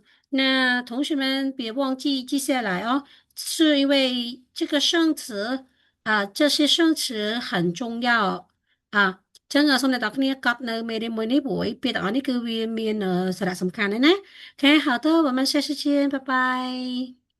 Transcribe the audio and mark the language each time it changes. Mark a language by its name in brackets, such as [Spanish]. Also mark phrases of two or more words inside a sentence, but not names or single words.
[Chinese] 那同学们别忘记记下来哦，是因为这个生词这些生词很重要啊。 [Khmer] ចឹងសូមអ្នកទាំងអស់គ្នាកត់នៅមេរៀនមួយនេះព្រោះពាក្យទាំងអស់នេះគឺវាមានសារៈសំខាន់ណាស់ណាអូខេ [Chinese] 好的我们下次见拜拜